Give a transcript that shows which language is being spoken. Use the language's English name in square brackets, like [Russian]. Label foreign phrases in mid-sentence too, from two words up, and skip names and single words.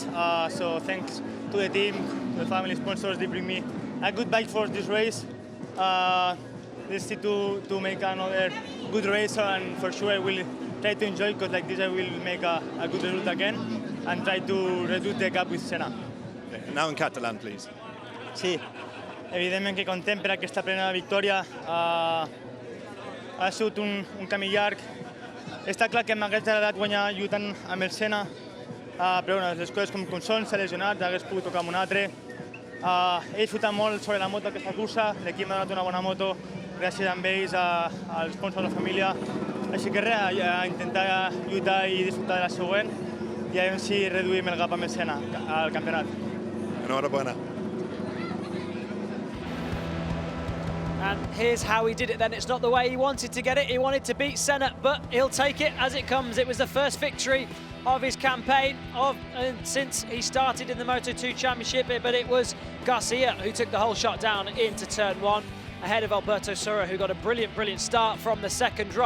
[English] So thanks to the team, the family sponsors, they bring me a good bike for this race. Let's see to make another good race, and for sure I will try to enjoy, because like this I will make a good result again and try to reduce the gap with Senna. Okay, now in Catalan, please. [Catalan] Sí, evidentment que content per aquesta plena victòria. Ha sigut un camí llarg. Està clar que m'hagués agradat guanyar lluitant amb el Senna, però bueno, les coses com són, s'ha lesionat, hagués pogut tocar amb un altre. He disfrutat molt sobre la moto aquesta cursa, l'equip m'ha donat una bona moto, gràcies a ells, als sponsors, a la família. Així que res, a intentar lluitar i disfrutar de la següent, i a veure si reduïm el gap amb el Senna al campionat. Enhorabuena. [English] And here's how he did it then. It's not the way he wanted to get it. He wanted to beat Senna, but he'll take it as it comes. It was the first victory of his campaign since he started in the Moto2 Championship, but it was Garcia who took the whole shot down into turn one, ahead of Alberto Surra, who got a brilliant start from the second row.